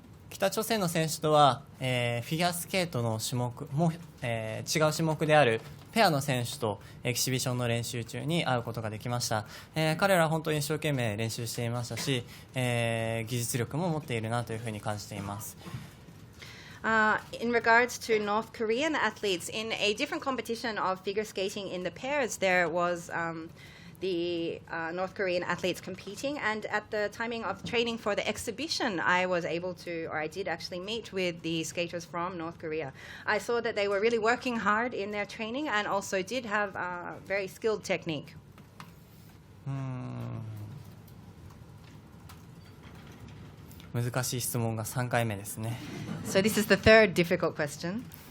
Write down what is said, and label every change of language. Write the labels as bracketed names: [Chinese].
[Japanese] 北朝鮮の選手とは、フィギュアスケートの種目も、違う種目であるペアの選手とエキシビションの練習中に会うことができました。彼らは本当に一生懸命練習していましたし、技術力も持っているなというふうに感じています。 [English] In regards to North Korean athletes, in a different competition of figure skating in the pairs, there was the North Korean athletes competing, and at the timing of training for the exhibition, I was able to, or I did actually meet with the skaters from North Korea. I saw that they were really working hard in their training and also did have very skilled technique. [Japanese] 難しい質問が3回目ですね。 [English] So this is the third difficult question.